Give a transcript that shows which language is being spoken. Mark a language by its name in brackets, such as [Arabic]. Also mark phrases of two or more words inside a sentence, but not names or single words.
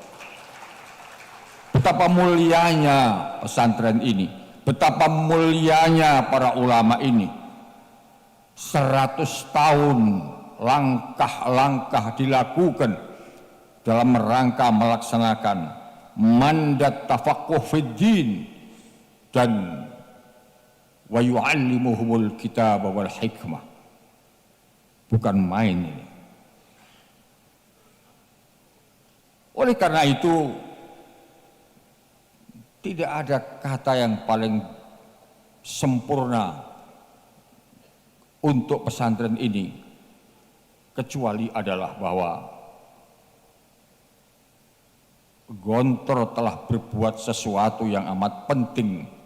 [Indonesian] Betapa mulianya pesantren ini, betapa mulianya para ulama ini. 100 tahun langkah-langkah dilakukan dalam rangka melaksanakan mandat [Arabic] تفقه في الدين [Indonesian] dan [Arabic] ويعلمهم الكتاب والحكمة. [Indonesian] Bukan main ini. Oleh karena itu tidak ada kata yang paling sempurna untuk pesantren ini kecuali adalah bahwa Gontor telah berbuat sesuatu yang amat penting